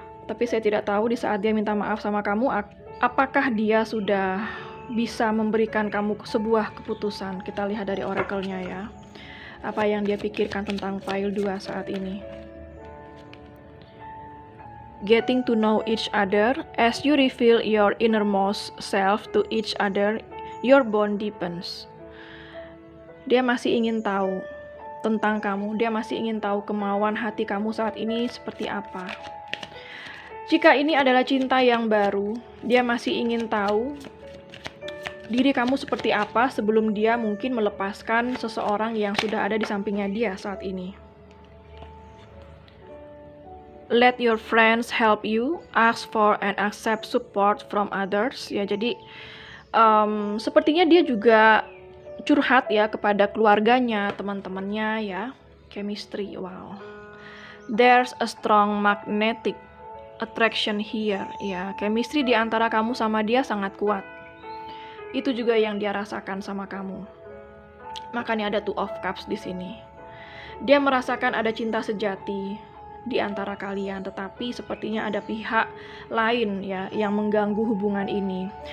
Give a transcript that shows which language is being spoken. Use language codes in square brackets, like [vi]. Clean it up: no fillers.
[id] Tapi saya tidak tahu di saat dia minta maaf sama kamu, apakah dia sudah bisa memberikan kamu sebuah keputusan. Kita lihat dari oracle-nya ya. Apa yang dia pikirkan tentang pile 2 saat ini. [en] Getting to know each other, as you reveal your innermost self to each other, your bond deepens. [id] Dia masih ingin tahu tentang kamu, dia masih ingin tahu kemauan hati kamu saat ini seperti apa. Jika ini adalah cinta yang baru, dia masih ingin tahu diri kamu seperti apa sebelum dia mungkin melepaskan seseorang yang sudah ada di sampingnya dia saat ini. [en] Let your friends help you, ask for and accept support from others. [id] Ya, jadi sepertinya dia juga curhat ya kepada keluarganya, teman-temannya ya. [en] Chemistry, wow. There's a strong magnetic attraction here. [id] Ya, chemistry di antara kamu sama dia sangat kuat. Itu juga yang dia rasakan sama kamu. Makanya ada Two of Cups di sini. Dia merasakan ada cinta sejati di antara kalian, tetapi sepertinya ada pihak lain ya yang mengganggu hubungan ini.